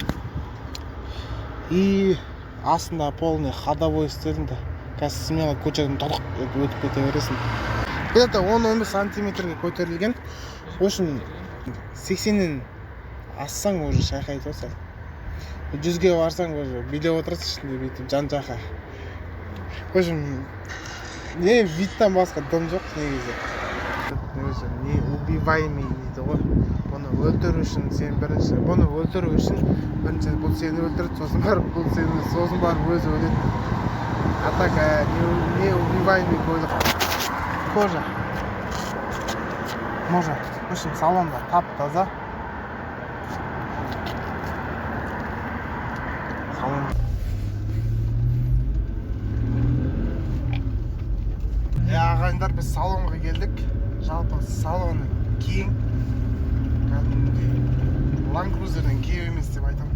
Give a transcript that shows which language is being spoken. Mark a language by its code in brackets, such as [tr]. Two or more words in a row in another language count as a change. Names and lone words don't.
[kk] И астында [ru] полный ходовой [kk] істелінді. Қазір смело көшеден толық өтіп кете бересің. Где-то 10-15 сантиметрге көтерілген. [ru] В общем, [kk] 80-нен ассаң уже шайқайды осы. 100-ге барсаң уже билеп отырасың ішінде бүйтіп жан-жаққа. [ru] В общем, не [kk] видтан басқа дым жоқ негізі. [ru] Не убиваемый [kk] дейді ғой. Бұны өлтіру үшін сен бірінші, бұны өлтіру үшін бірінші бұл сені өлтірді, сосын барып бұл сені, сосын барып өзі өледі. [ru] А так не убиваемый [kk] көлік. [ru] Кожа. Можно. В общем, [kk] салонда тап-таза. Ағайындар, біз салонға келдік. Жалпы салоны кең. Кәдімгідей Land Cruiser'ден кең емес деп айтамын.